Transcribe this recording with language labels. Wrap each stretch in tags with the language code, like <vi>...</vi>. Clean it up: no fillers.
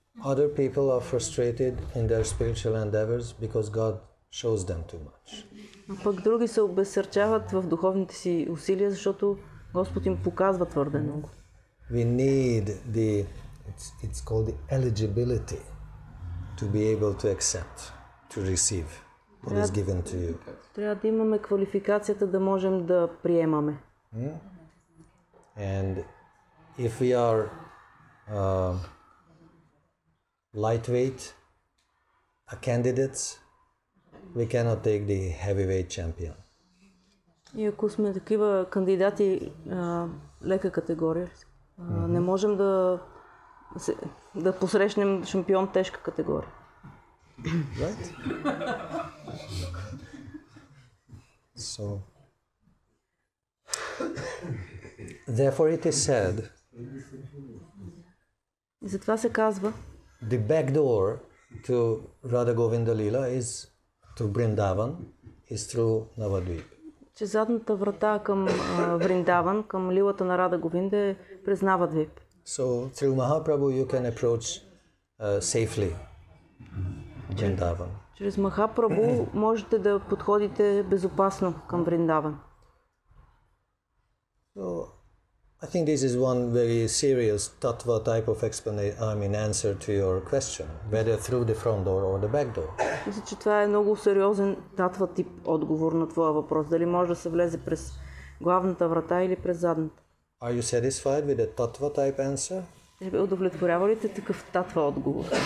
<en>Other people are frustrated in their spiritual endeavors because God shows them too much.</en> <bg>А пък други се обезсърчават в духовните си усилия, защото Господ им показва твърде много.</bg> <en>We need it's called the eligibility to be able to accept, to receive what is given to you.</en> <bg>Трябва да имаме квалификацията да можем да приемаме.</bg> <en>And if we are lightweight candidates, we cannot take the heavyweight champion.</en> <bg>И ако сме такива кандидати лека категория, не можем да посрещнем шампион тежка категория.</bg> <en>Right? So, therefore it is said,</en> <bg>и затова се казва,</bg> <en>the back door to Radha Govinda Leela is to Vrindavan is through Navadvip.</en> <bg>че задната врата към Вриндаван, към лилата на Рада Говинда е през Навадвип.</bg> <en>So through Mahaprabhu you can approach safely Vrindavan.</en> <bg>Чрез Махапрабху можете да подходите безопасно към Вриндаван.</bg> <en>So I think this is one very serious tattva type of answer to your question, whether through the front door or the back door.</en> <bg>Мисля, че това е много сериозен татва тип отговор на твоя въпрос. Дали може да се влезе през главната врата или през задната.</bg> <en>Are you satisfied with the tattva type answer?</en> <bg>Удовлетворява ли те такъв татва отговор?</bg>